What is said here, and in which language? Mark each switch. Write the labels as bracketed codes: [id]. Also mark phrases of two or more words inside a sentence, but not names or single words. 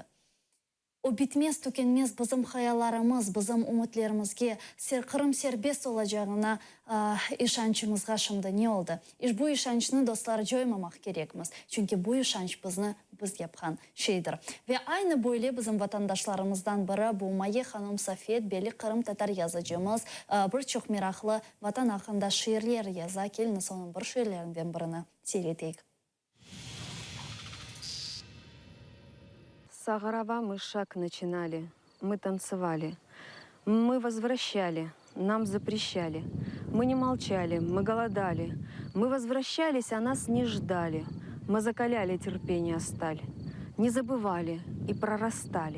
[crh] O bitmez tükenmez bizim hayallarımız, bizim umutlarımızga Kırım serbest olacağına işançımızga şimdi ne oldu? Bu işançını dostlar joymamak gerekmiz. Çünkü bu işanç biz yapkan şeydir. Ve aynı böyle bizim vatandaşlarımızdan biri bu Maye Hanım Safiyet Beli Kırım Tatar yazıcımız birçok meraklı vatan hakkında şiirler yaza. Keliniz onun bir şiirlerinden birini seyreteyik. [ru] Сагарова мы шаг начинали, мы танцевали. Мы возвращали, нам запрещали. Мы не молчали, мы голодали. Мы возвращались, а нас не ждали. Мы закаляли терпение сталь. Не забывали и прорастали.